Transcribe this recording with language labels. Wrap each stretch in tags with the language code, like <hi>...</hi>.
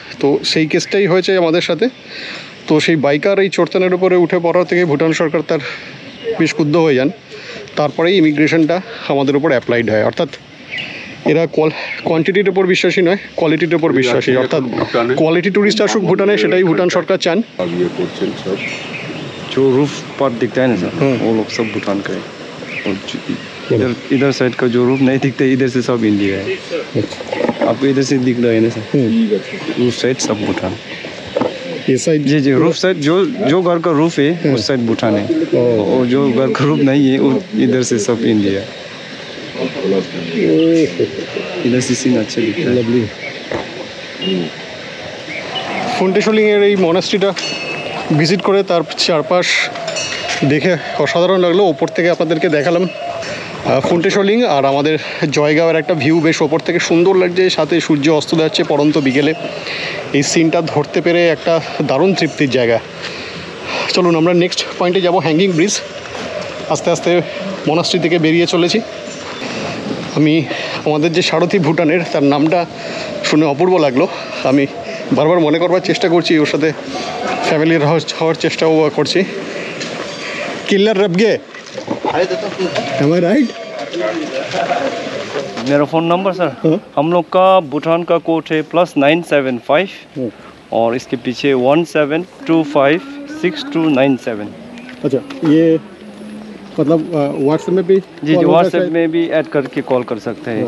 <bn>তো সেই কেসটাই হয়েছে আমাদের সাথে। তো সেই বাইকার এই চড়তেনের উপরে উঠে পড়া থেকে ভুটান সরকার তার বেশ ক্ষুব্ধ হয়ে যান। তারপরেই ইমিগ্রেশনটা আমাদের উপর অ্যাপ্লাইড হয়। অর্থাৎ এরা কোয়ান্টিটির উপর বিশ্বাসী নয়, কোয়ালিটির উপর বিশ্বাসী। অর্থাৎ কোয়ালিটি টুরিস্ট আসুক ভুটানে, সেটাই ভুটান সরকার চান।</bn> <hi>जो रूफ पार्ट दिखता है ना सर, वो लोग सब भूटान का है। और इधर साइड का जो रूफ नहीं दिखता है, इधर से सब इंडिया है। आपको इधर से दिख रहा है ना सर, रूफ साइड सब भूटान। ये साइड जी रूफ साइड जो घर का रूफ है उस साइड भूटान है, और जो घर का रूफ नहीं है इधर से सब इंडिया है। इधर से सीन अच्छा दिखता है।</hi> <bn>ফুন্টেশলিংয়ের এই মনাস্ট্রিটা ভিজিট করে তার চারপাশ দেখে অসাধারণ লাগলো। ওপর থেকে আপনাদেরকে দেখালাম ফুন্টেশলিং, আর আমাদের জয়গাঁওয়ের একটা ভিউ বেশ ওপর থেকে সুন্দর লাগছে, সাথে সূর্য অস্ত যাচ্ছে পড়ন্ত বিকেলে। এই সিনটা ধরতে পেরে একটা দারুণ তৃপ্তির জায়গা। চলুন আমরা নেক্সট পয়েন্টে যাব, হ্যাঙ্গিং ব্রিজ। আস্তে আস্তে মনাস্ট্রি থেকে বেরিয়ে চলেছি। আমি আমাদের যে সারথি ভুটানের, তার নামটা শুনে অপূর্ব লাগলো। আমি বারবার মনে করবার চেষ্টা করছি, ওর সাথে ফ্যামিলির হওয়ার চেষ্টাও করছি।</bn> <en>কিল্লার রবগে, am I right?</en> <hi>मेरा फ़ोन नंबर सर, हम लोग का भूटान का कोड है +975 और इसके पीछे 17256297। अच्छा, ये मतलब व्हाट्सएप में भी? जी व्हाट्सएप में भी ऐड करके कॉल कर सकते हैं।</hi>